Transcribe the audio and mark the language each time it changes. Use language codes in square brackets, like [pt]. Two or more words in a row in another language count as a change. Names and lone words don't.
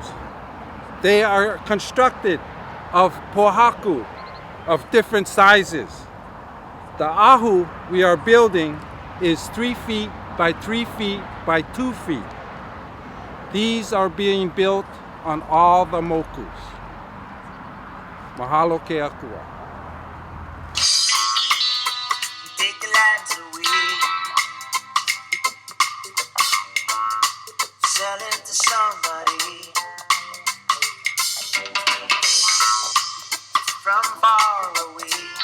[en] They are constructed of pohaku of different sizes. The ahu we are building is 3 feet by 3 feet by 2 feet. These are being built on all the mokus. [haw] Mahalo ke Akua. [en] Take the lands away, sell it to somebody from far away.